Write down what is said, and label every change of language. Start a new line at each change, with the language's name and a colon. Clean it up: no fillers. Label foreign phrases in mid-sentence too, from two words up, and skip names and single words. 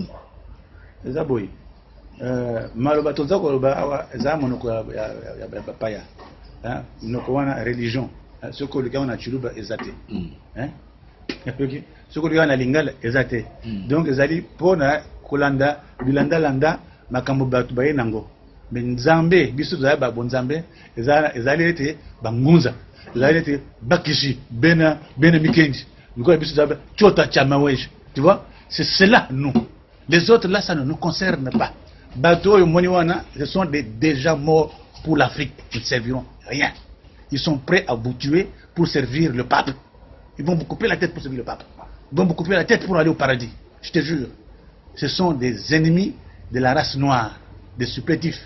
Lingala: eza boy maloba toza ko ba awa eza monoko ya papaya hein monoko wana religion soko lika wana chuluba ezate hein soko lika na lingala ezate donc ezali pona kolanda bilanda landa makambo batu baye nango Nzambe biso za ba bonzambe ezali ete bangunza ezali ete bakishi bena mikendi ngoko biso za chota chamaweje
French: tu vois c'est cela nous les autres là ça ne nous concerne pas
Lingala: bato yo moni wana
French: ce sont des déjà morts pour l'Afrique ils ne serviront rien ils sont prêts à vous tuer pour servir le pape ils vont vous couper la tête pour servir le pape ils vont vous couper la tête pour aller au paradis je te jure ce sont des ennemis de la race noire des supplétifs.